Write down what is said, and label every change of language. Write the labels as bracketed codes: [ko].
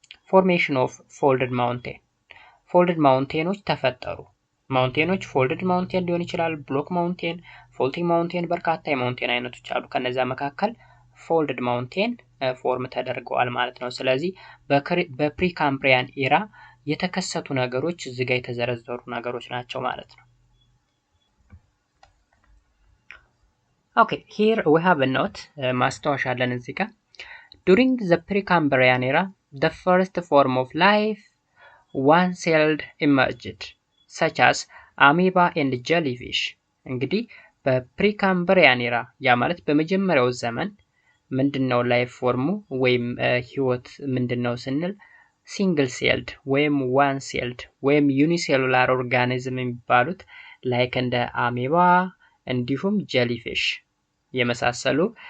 [am] ፎርሜሽን ኦፍ ፎልድድ ማውንቴን። ፎልድድ ማውንቴኖች ተፈጠሩ። ማውንቴኖች ፎልድድ ማውንቴን ሊሆን ይችላል፣ ብሎክ ማውንቴን፣ ፎልቲንግ ማውንቴን፣ በርካታ የማውንቴን አይነቶች አሉ። ከነዛ መካከል ፎልድድ ማውንቴን ፎርም ተደርገዋል ማለት ነው። ስለዚህ በፕሪካምብሪያን ኢራ የተከሰቱ ነገሮች እዚህ ጋር የተዘረዘሩ ነገሮች ናቸው ማለት ነው። ኦኬ [en] here we have a note. [am] ማስታወሻ አለን እዚህ ጋር። [en] during the Precambrian era the first form of life one-celled emerged such as amoeba and jellyfish. [am] እንግዲህ በፕሪካምብሪያን ኢራ ያ ማለት በመጀመሪያው ዘመን ምንድነው ላይፍ ፎርሙ ወይም ህይወት ምንድነው ስንል ሲንግል ሴልድ ወይም ዋን ሴልድ ወይም ዩኒሴሉላር ኦርጋኒዝም የሚባሉት ላይክ እንደ አሜባ እንዲሁም ጀሊፊሽ የመሳሰሉ